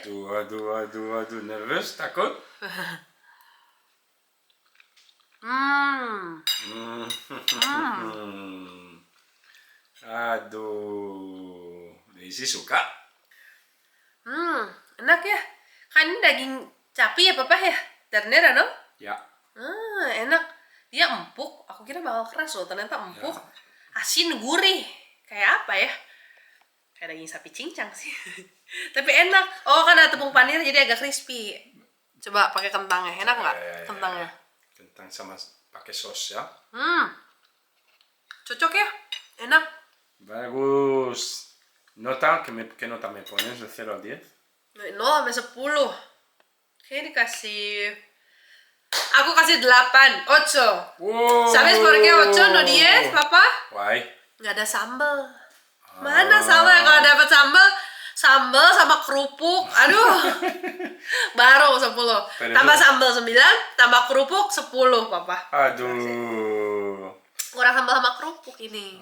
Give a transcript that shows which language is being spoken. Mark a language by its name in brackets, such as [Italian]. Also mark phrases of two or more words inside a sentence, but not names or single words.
[Indonesian] Aduh. Nervous? Takut? Aduh. Daisy suka? Enak ya. Kan ini daging sapi ya, Papa ya? [Spanish] Ternera, no? [Indonesian] Ya. Enak. Dia empuk. Aku kira bakal keras loh, ternyata empuk. Ya. Asin, gurih. Kayak apa ya? Kayak daging sapi cincang sih. Tapi enak. Oh, kan ada tepung panir jadi agak crispy. Coba pakai kentangnya. Enak nggak kentangnya? Kentang sama pakai sos ya. Cocok ya? Enak. Bagus. [Spanish] Nota, ¿qué nota me pones de 0 a 10? No, [Indonesian] sampai 10. Kayaknya dikasih... Aku kasih 8, 8. Wow. [Spanish] ¿Sabes por qué 8 no 10, Papa? [English] Why? [Indonesian] Nggak ada sambal. Mana sambal? Kalau dapat sambal sama kerupuk, aduh. Baru 10. Tambah sambal 9, tambah kerupuk 10, Papa. Aduh. Kurang sambal sama kerupuk ini.